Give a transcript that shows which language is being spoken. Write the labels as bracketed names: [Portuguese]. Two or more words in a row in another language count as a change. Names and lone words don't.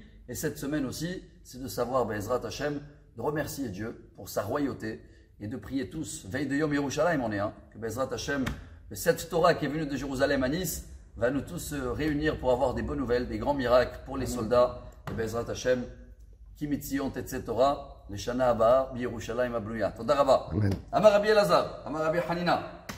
[French] Et cette semaine aussi, c'est de savoir, [Hebrew] בעזרת השם, [French] de remercier Dieu pour sa royauté et de prier tous. Veille de Yom Yerushalayim, on est, que [Hebrew] בעזרת השם, [French] cette Torah qui est venue de Jérusalem à Nice, va nous tous réunir pour avoir des bonnes nouvelles, des grands miracles pour les soldats. [Hebrew] Et בעזרת השם, כי מציון תצא תורה, לשנה הבאה בירושלים הבנויה. תודה רבה. אמר רבי אלעזר, אמר רבי חנינה,